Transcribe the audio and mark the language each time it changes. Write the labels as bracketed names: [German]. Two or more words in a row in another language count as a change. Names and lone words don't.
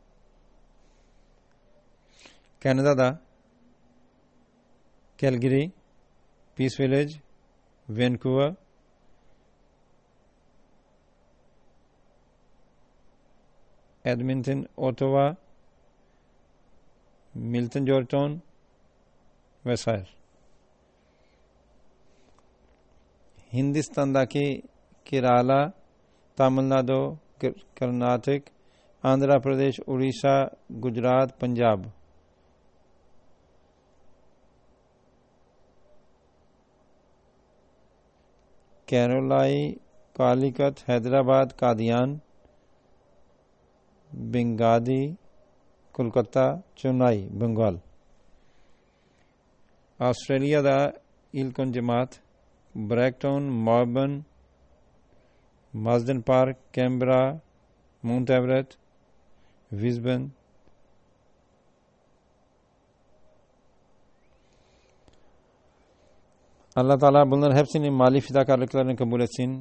[Turkish] Kanada'da Calgary, Peace Village, Vancouver, Edmonton, Ottawa, Milton, Georgetown vesaire. Hindistan'daki Kerala, Tamil Nadu, Karnataka, Andhra Pradesh, Orissa, Gujarat, Punjab. Kerala, Calicut, Hyderabad, Qadian, Bengadi, Kolkata, Chennai, Bengal. Australia'da İlkon Cemaat, Brackton, Melbourne, Marsden Park, Canberra, Mount Everett, Brisbane. Allah Teala bunların hepsinin mali fedakarlıklarını kabul etsin.